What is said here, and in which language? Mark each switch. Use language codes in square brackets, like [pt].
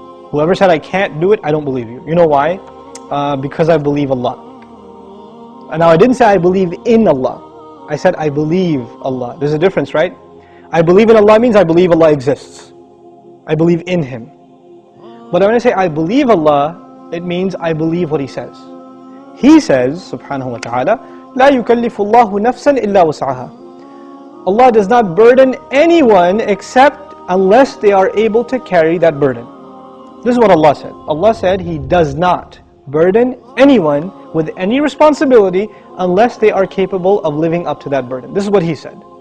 [en] Whoever said I can't do it, I don't believe you. You know why? Because I believe Allah. And now I didn't say I believe in Allah. I said I believe Allah. There's a difference, right? I believe in Allah means I believe Allah exists. I believe in Him. But when I say I believe Allah, it means I believe what He says. He says, [ar] subhanahu wa ta'ala, لا يكلف الله نفسا إلا وسعها. [en] Allah does not burden anyone except unless they are able to carry that burden. This is what Allah said. Allah said He does not burden anyone with any responsibility unless they are capable of living up to that burden. This is what He said.